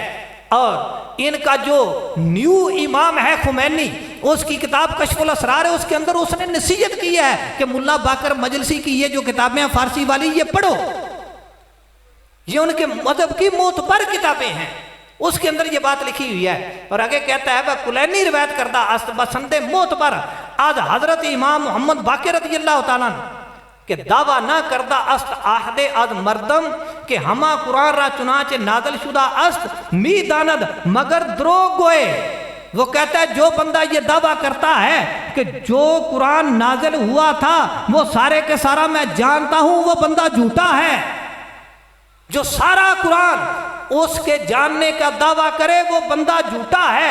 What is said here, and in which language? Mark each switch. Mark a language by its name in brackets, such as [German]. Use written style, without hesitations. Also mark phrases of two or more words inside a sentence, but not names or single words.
[Urdu] اور ان کا جو نیو امام ہے خمینی، اس کی کتاب کشف الاسرار ہے، اس کے اندر اس نے نصیحت کی ہے کہ ملا باقر مجلسی کی یہ جو کتابیں ہیں فارسی والی، یہ پڑھو، یہ ان کے مذہب کی معتبر کتابیں ہیں، اس کے اندر یہ بات لکھی ہوئی ہے۔ اور آگے کہتا ہے وہ [Persian] کلینی روایت کردہ است بسند معتبر آج حضرت امام محمد باقر رضی اللہ تعالیٰ کہ دعویٰ نہ کردہ است آہد از مردم کہ ہما قرآن را چنانچہ نازل شدہ است می داند مگر دروغ گوئے، [Urdu] وہ کہتا ہے جو بندہ یہ دعویٰ کرتا ہے کہ جو قرآن نازل ہوا تھا وہ سارے کے سارا میں جانتا ہوں، وہ بندہ جھوٹا ہے۔ جو سارا قرآن اس کے جاننے کا دعویٰ کرے وہ بندہ جھوٹا ہے۔